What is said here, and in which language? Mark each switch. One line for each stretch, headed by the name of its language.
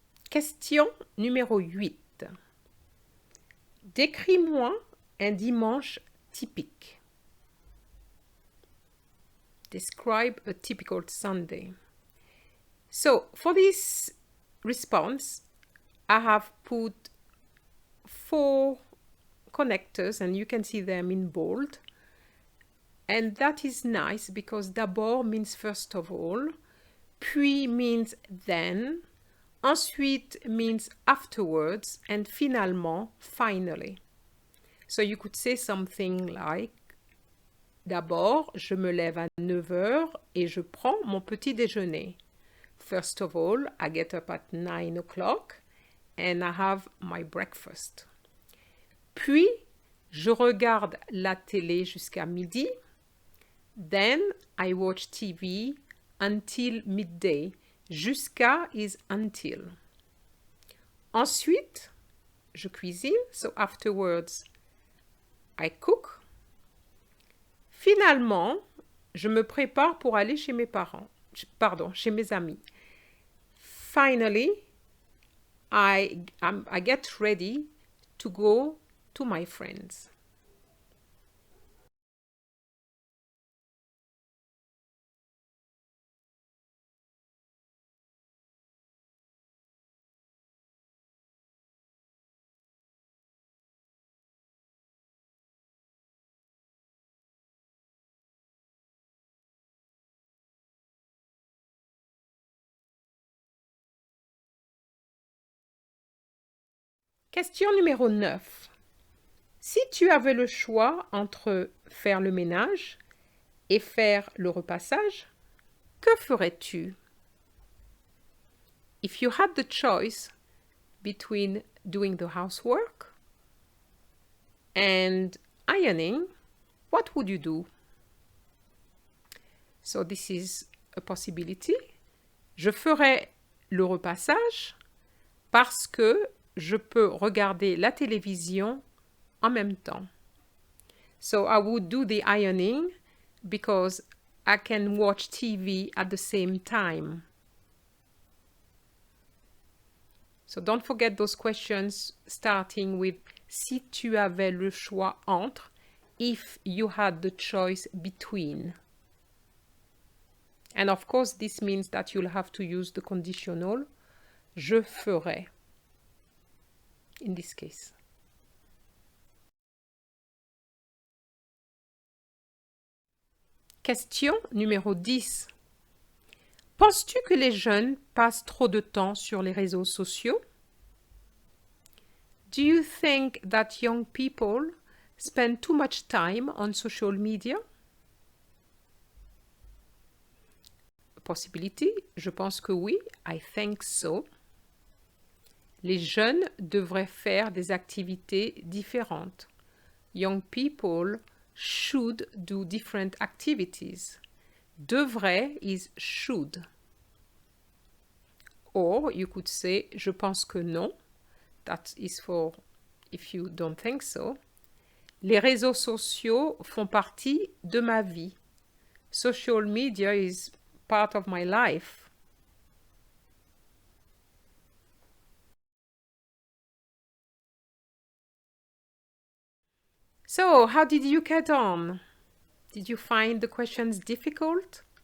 French: Question numéro 8. Décris-moi un dimanche typique.
English: Describe a typical Sunday. So, for this response, I have put 4 connectors and you can see them in bold. And that is nice because d'abord means first of all, puis means then, ensuite means afterwards, and finalement, finally. So you could say something like
French: d'abord, je me lève à 9 heures et je prends mon petit déjeuner.
English: First of all, I get up at 9 o'clock and I have my breakfast.
French: Puis, je regarde la télé jusqu'à midi.
English: Then, I watch TV until midday.
French: Jusqu'à is until. Ensuite, je cuisine.
English: So afterwards, I cook.
French: Finalement, je me prépare pour aller chez mes parents. Chez mes amis.
English: Finally, I get ready to go to my friends. Question numéro 9.
French: Si tu avais le choix entre faire le ménage et faire le repassage, que ferais-tu?
English: If you had the choice between doing the housework and ironing, what would you do? So this is a possibility.
French: Je ferais le repassage parce que je peux regarder la télévision en même temps.
English: So I would do the ironing because I can watch TV at the same time. So don't forget those questions starting with
French: si tu avais le choix entre,
English: if you had the choice between. And of course, this means that you'll have to use the conditional je ferais. in this case.
French: Question numéro 10. Penses-tu que les jeunes passent trop de temps sur les réseaux sociaux?
English: Do you think that young people spend too much time on social media? Possibility,
French: je pense que oui.
English: I think so.
French: Les jeunes devraient faire des activités différentes.
English: Young people should do different activities. Devrait is should. Or you could say
French: je pense que non.
English: That is for if you don't think so.
French: Les réseaux sociaux font partie de ma vie.
English: Social media is part of my life. So, how did you get on? Did you find the questions difficult?